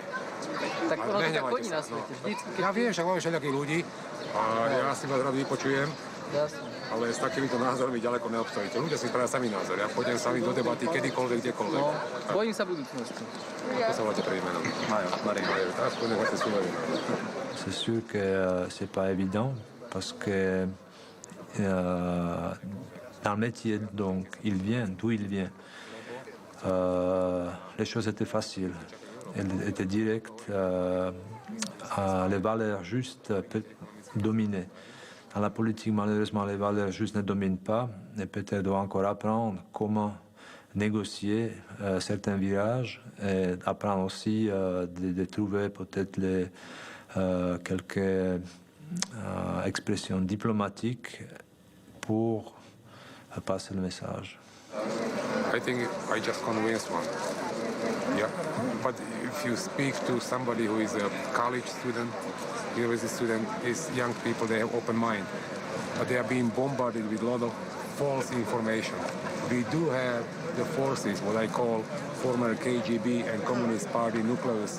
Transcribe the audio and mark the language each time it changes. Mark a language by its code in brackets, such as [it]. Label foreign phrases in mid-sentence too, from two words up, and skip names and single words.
[sk] Tak ono to tak chodí na svete. Vždycky. Ja viem, však máme všelijakých ľudí a ja si vás rád vypočujem. Jasne. Ale s takýmito názormi ďaleko neobstojíte. Ľudia si spravia sami názor. Ja pôjdem s vami do debaty kedykoľvek, kdekoľvek. No, bojím sa budúcnosti. Ako sa voláte prvým menom? Mario. Teraz pôjdem voľte Súľovi. [fr] C'est sûr que c'est pas évident parce que dans le métier donc d'où il vient, les choses étaient faciles, elles étaient directes, les valeurs justes dominaient. Dans la politique, malheureusement, les valeurs justes ne dominent pas et peut-être doit encore apprendre comment négocier certains virages et apprendre aussi de trouver peut-être quelques expressions diplomatiques pour passer le message. [en] I think I just convinced one. Yeah, but if you speak to somebody who is a college student, university student, these young people, they have open mind, but they are being bombarded with a lot of false information. We do have the forces, what I call former KGB and Communist Party nucleus.